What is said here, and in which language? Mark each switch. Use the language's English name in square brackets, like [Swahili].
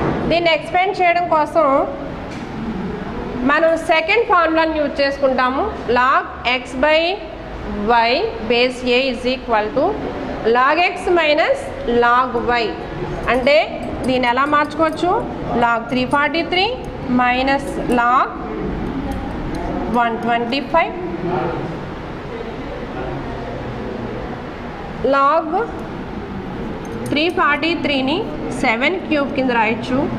[Telugu] దీన్ని ఎక్స్పాండ్ చేయడం కోసం మనం సెకండ్ ఫార్ములాని యూజ్ చేసుకుంటాము. [English] log x by y base a is equal to log x minus log y. [Telugu] అంటే దీన్ని ఎలా మార్చుకోవచ్చు. log 343 minus log 125 log 343ని 7 cube కింద రాయొచ్చు.